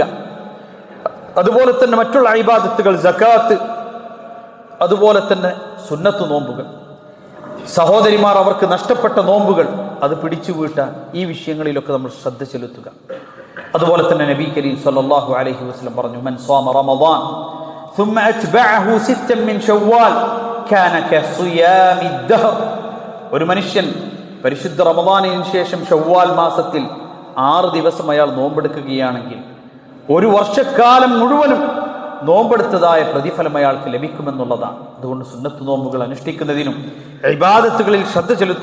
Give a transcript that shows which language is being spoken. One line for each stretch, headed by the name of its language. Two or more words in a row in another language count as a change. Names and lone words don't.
Malayalam: അതുപോലെ തന്നെ മറ്റുള്ള ഇബാദത്തുകൾ, സകാത്ത്, അതുപോലെ തന്നെ സുന്നത്ത് നോമ്പുകൾ, സഹോദരിമാർ അവർക്ക് നഷ്ടപ്പെട്ട നോമ്പുകൾ അത് പിടിച്ചു വീട്ടാൻ ഈ വിഷയങ്ങളിലൊക്കെ നമ്മൾ ശ്രദ്ധ ചെലുത്തുക. അതുപോലെ തന്നെ
Arabic: نبي كريم صلى الله عليه وسلم പറഞ്ഞു من صام رمضان ثم أتبعه ستا من شوال كان كصيام الدهر.
Malayalam: ഒരു മനുഷ്യൻ പരിശുദ്ധ റമദാനിന് ശേഷം ഷവ്വാൽ മാസത്തിൽ 6 ദിവസം അയാൾ നോമ്പെടുക്കുകയാണെങ്കിൽ ഒരു വർഷക്കാലം മുഴുവനും നോമ്പെടുത്തതായ പ്രതിഫലം അയാൾക്ക് ലഭിക്കുമെന്നുള്ളതാണ്. അതുകൊണ്ട് സുന്നത്ത് നോമ്പുകൾ അനുഷ്ഠിക്കുന്നതിനും ഇബാദത്തുകളിൽ ശ്രദ്ധ ചെലുത്തുന്നു.